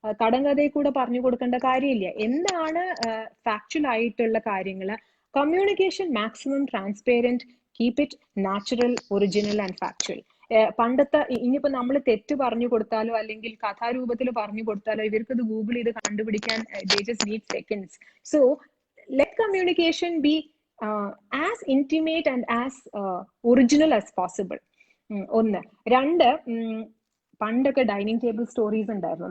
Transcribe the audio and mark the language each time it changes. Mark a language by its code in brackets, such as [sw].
[ml] കടങ്കഥയിൽ കൂടെ പറഞ്ഞു കൊടുക്കേണ്ട കാര്യമില്ല. എന്താണ് ഫാക്ച്വൽ ആയിട്ടുള്ള കാര്യങ്ങൾ? [en] Communication maximum transparent, keep it natural, original and factual. [ml] പണ്ടത്തെ ഇനിയിപ്പോ നമ്മൾ തെറ്റ് പറഞ്ഞു കൊടുത്താലോ അല്ലെങ്കിൽ കഥാരൂപത്തിൽ പറഞ്ഞു കൊടുത്താലോ ഇവർക്ക് ഇത് ഗൂഗിൾ ചെയ്ത് കണ്ടുപിടിക്കാൻ [en] they just need seconds. So let communication be as intimate and as original as possible. [ml] ഒന്ന്. രണ്ട്, പണ്ടൊക്കെ ഡൈനിങ് ടേബിൾ സ്റ്റോറീസ് ഉണ്ടായിരുന്നു.